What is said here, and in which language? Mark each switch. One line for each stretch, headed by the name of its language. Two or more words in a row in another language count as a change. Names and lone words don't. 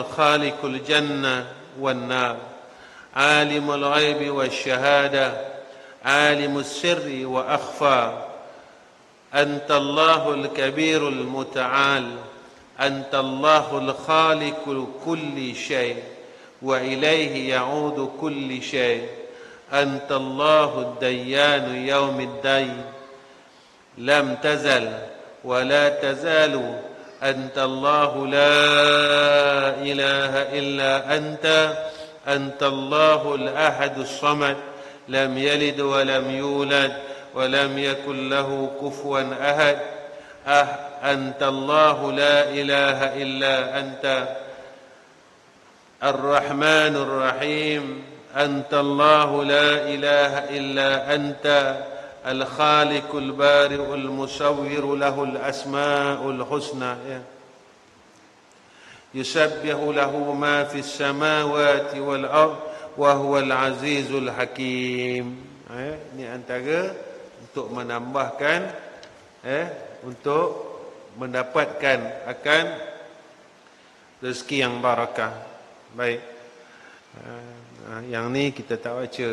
Arabic: خالق الجنة والنار، عالم الغيب والشهادة، عالم السر وأخفى، أنت الله الكبير المتعال, أنت الله خالق كل شيء وإليه يعود كل شيء، أنت الله الديان يوم الدين، لم تزل ولا تزال، أنت الله لا إله إلا أنت، أنت الله الأحد الصمد، لم يلد ولم يولد ولم يكن له كفوا أحد، أنت الله لا إله إلا أنت، الرحمن الرحيم. أنت الله لا إله إلا أنت الخالق البارئ المصور له الأسماء الحسنى. Ya. يسبح له ما في السماوات والأرض وهو العزيز الحكيم.
Malay: Ini antara untuk menambahkan untuk mendapatkan akan rezeki yang barakah. Baik. Yang ni kita tak baca.